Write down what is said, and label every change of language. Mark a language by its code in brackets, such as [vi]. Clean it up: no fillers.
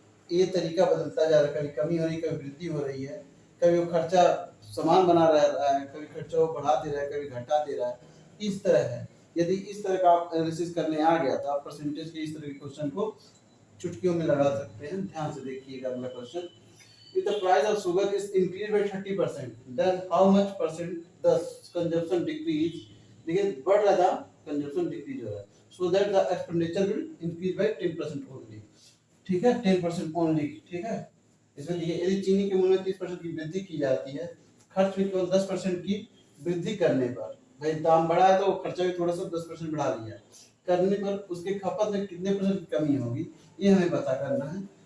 [hi] ये तरीका बदलता जा रहा है, कभी कमी हो रही है, कभी वृद्धि हो रही है, कभी वो खर्चा समान बना रहा है, कभी खर्चा वो बढ़ा दे रहा है, कभी घटा दे रहा है। इस तरह है। यदि इस तरह का आप एनालिसिस करने आ गया तो आप परसेंटेज के इस तरह के क्वेश्चन को चुटकियों में लगा सकते हैं। ध्यान से देखिएगा अगला question. [en] If the price of sugar is increased by 30%, then how much percent the consumption decrease? [hi] देखिए बढ़ रहा था, कंजप्शन डिक्रीज हो रहा है, [en] so that the expenditure will increase by 10% only। [hi] ठीक है, 10% ओनली। ठीक है, इसमें देखिए यदि चीनी के मूल्य में 30% की वृद्धि की जाती है, खर्च में केवल 10% की वृद्धि करने पर, भाई दाम बढ़ा है तो खर्चा भी थोड़ा सा 10% बढ़ा दिया करने पर उसके खपत में कितने परसेंट की कमी होगी, ये हमें पता करना है।